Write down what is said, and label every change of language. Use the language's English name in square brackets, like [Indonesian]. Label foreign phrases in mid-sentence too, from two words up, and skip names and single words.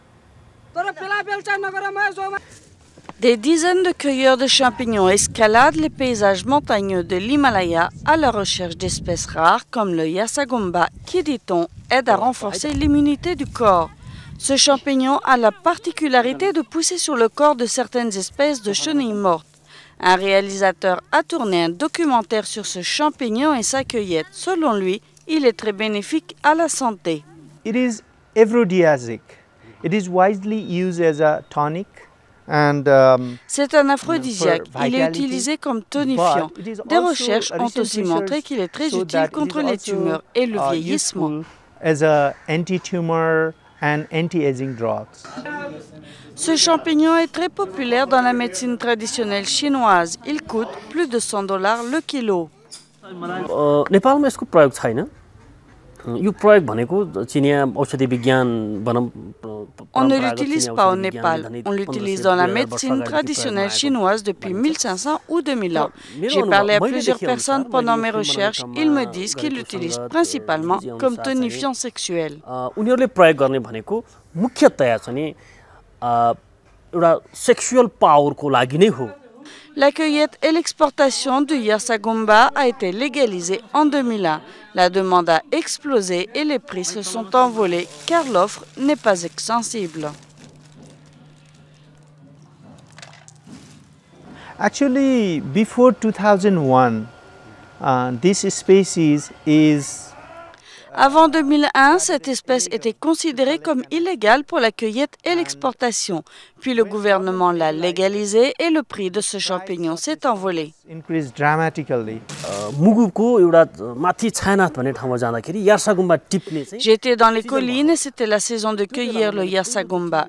[French] Des dizaines de cueilleurs de champignons escaladent les paysages montagneux de l'Himalaya à la recherche d'espèces rares comme le Yarsagomba qui, dit-on, aide à renforcer l'immunité du corps. Ce champignon a la particularité de pousser sur le corps de certaines espèces de chenilles mortes. Un réalisateur a tourné un documentaire sur ce champignon et sa cueillette. Selon lui, il est très bénéfique à la santé. [English] It is aphrodisiac. It is widely used as a tonic. [French] C'est un aphrodisiaque. Il est utilisé comme tonifiant. Des recherches ont aussi montré qu'il est très utile contre les tumeurs et le vieillissement. [English] As a anti-tumor and anti-aging drugs. [French] Ce champignon est très populaire dans la médecine traditionnelle chinoise. Il coûte plus de $100 le kilo. [Nepali] नेपालमा यसको प्रयोग छैन यो प्रयोग भनेको चिनिया औषधि विज्ञान [French] On ne l'utilise pas au Népal. On l'utilise dans la médecine traditionnelle chinoise depuis 1500 ou 2000 ans. J'ai parlé à plusieurs personnes pendant mes recherches. Ils me disent qu'ils l'utilisent principalement comme tonifiant sexuel. [Nepali] उनीहरुले प्रयोग गर्ने भनेको मुख्यतया चाहिँ एउटा [English] sexual powerको [Nepali] लागि नै हो. [French] La cueillette et l'exportation du Yarsagomba a été légalisée en 2001. La demande a explosé et les prix se sont envolés car l'offre n'est pas extensible. [English] Actually, before 2001, this species is [French] Avant 2001, cette espèce était considérée comme illégale pour la cueillette et l'exportation. Puis le gouvernement l'a légalisée et le prix de ce champignon s'est envolé. J'étais dans les collines et c'était la saison de cueillir le Yarsagomba.